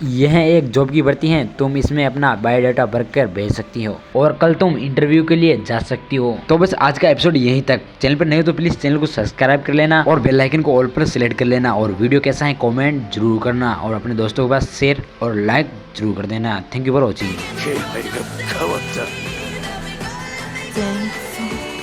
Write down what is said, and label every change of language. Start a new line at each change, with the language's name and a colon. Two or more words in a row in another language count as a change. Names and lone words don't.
Hindi: यह एक जॉब की भर्ती है, तुम इसमें अपना बायोडाटा भरकर भेज सकती हो और कल तुम इंटरव्यू के लिए जा सकती हो। तो बस आज का एपिसोड यहीं तक। चैनल पर नहीं हो तो प्लीज चैनल को सब्सक्राइब कर लेना और
English: bell icon
Hindi: को ऑल पर सिलेक्ट कर लेना। और वीडियो कैसा है कमेंट जरूर करना और अपने दोस्तों के पास शेयर और लाइक जरूर कर देना।
English: Thank you for watching.
Japanese: 気配が変わった。前奏。